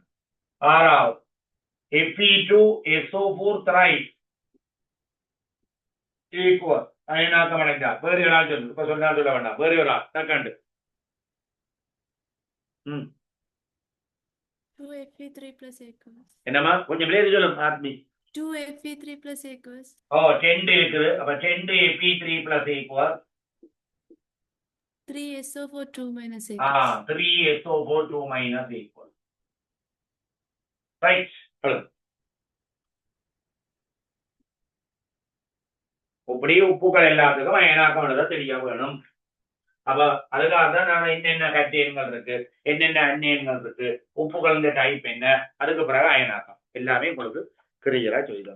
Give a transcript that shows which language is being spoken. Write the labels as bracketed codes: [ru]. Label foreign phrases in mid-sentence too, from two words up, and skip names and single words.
[ta] ஆறாவது [en] Fe2SO4 thrice aqueous [ta] அயனாக்கம் அடைந்தா வேறு ஒரு ஆள் சொல்லு இப்ப சொன்னா சொல்ல வேண்டாம் வேறு ஒரு ஆள் செகண்ட் [en] 2Fe3+ aqueous. [ta] என்னமா கொஞ்சம் பேர் சொல்லும் ஆத்மி [en] 2Fe3+ aqueous. [ta] 10 இருக்குது அப்ப 10 [en] Fe3+ aqueous 3SO4 2- aqueous. 3SO4 2- aqueous. Right. [ta] இப்படி உப்புகள் எல்லாத்துக்கும் அயனாக்கம் எழுத தெரிய வேணும். அப்ப அதுக்காக தான் நான் என்னென்ன கட்டியன்கள் இருக்கு என்னென்ன அந்நியன்கள் இருக்கு உப்புகள் டைப் என்ன அதுக்கு பிறகு அயனாக்கம் எல்லாமே உங்களுக்கு கிளியரா சொல்லிடுவாங்க.